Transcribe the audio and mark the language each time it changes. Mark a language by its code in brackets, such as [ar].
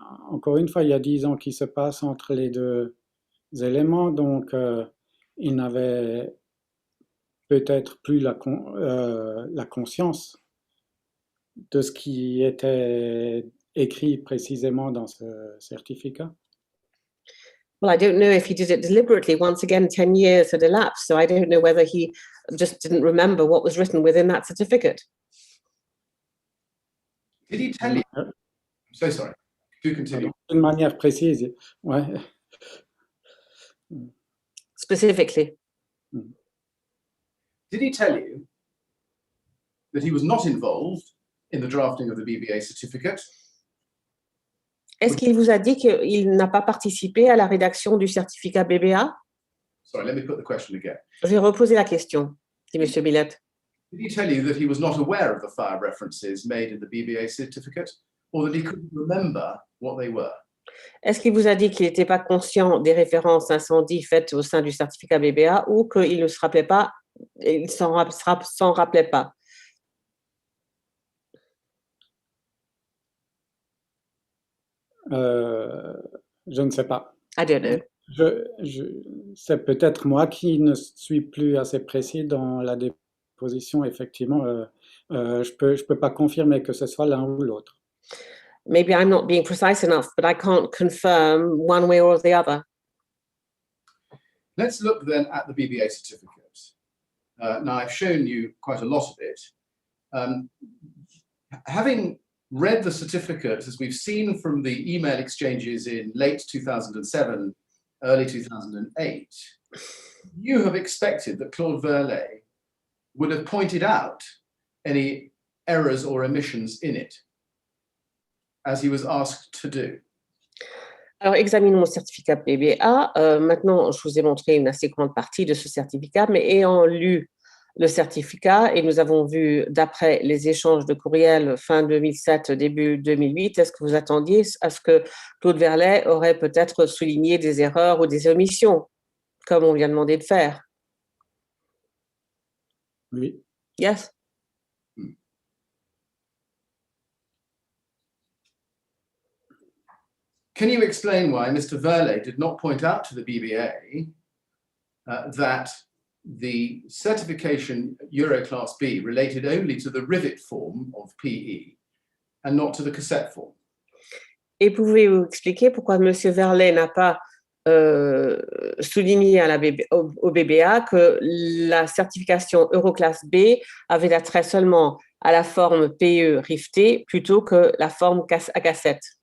[fr] Encore une fois, il y a 10 ans qui se passent entre les deux éléments, donc il n'avait peut-être plus la conscience de ce qui était écrit précisément dans ce certificat. [en] Well, I don't know if he did it deliberately. Once again, 10 years had elapsed, so I don't know whether he just didn't remember what was written within that certificate. Did he tell you? I'm so sorry. Do continue. [fr] D'une manière précise, ouais. [en] Specifically. Did he tell you that he was not involved in the drafting of the BBA certificate? [fr] Est-ce qu'il vous a dit qu'il n'a pas participé à la rédaction du certificat BBA? [en] Sorry, let me put the question again. [fr] Je vais reposer la question, dit M. Millet. [en] Did he tell you that he was not aware of the fire references made in the BBA certificate, or that he couldn't remember what they were? [fr] Est-ce qu'il vous a dit qu'il n'était pas conscient des références incendies faites au sein du certificat BBA ou qu'il ne se rappelait pas, il s'en rappelait pas? Je ne sais pas. [en] I don't know. [fr] C'est peut-être moi qui ne suis plus assez précis dans la déposition. Effectivement, je peux pas confirmer que ce soit l'un ou l'autre. [en] Maybe I'm not being precise enough, but I can't confirm one way or the other. Let's look then at the BBA certificate. Now, I've shown you quite a lot of it. Having read the certificate, as we've seen from the email exchanges in late 2007, early 2008, you have expected that Claude Verlet would have pointed out any errors or omissions in it, as he was asked to do. [fr] Alors, examinons le certificat BBA. Maintenant, je vous ai montré une assez grande partie de ce certificat, mais ayant lu le certificat, et nous avons vu, d'après les échanges de courriels fin 2007, début 2008, est-ce que vous attendiez à ce que Claude Verlet aurait peut-être souligné des erreurs ou des omissions, comme on lui a demandé de faire? Oui. [en] Yes. Can you explain why Mr. Verlet did not point out to the BBA that the certification Euroclass B related only to the rivet form of PE and not to the cassette form? [fr] Et pouvez-vous expliquer pourquoi M. Verlet n'a pas souligné au BBA que la certification Euroclass B avait attrait seulement à la forme PE rivetée plutôt que la forme à cassette?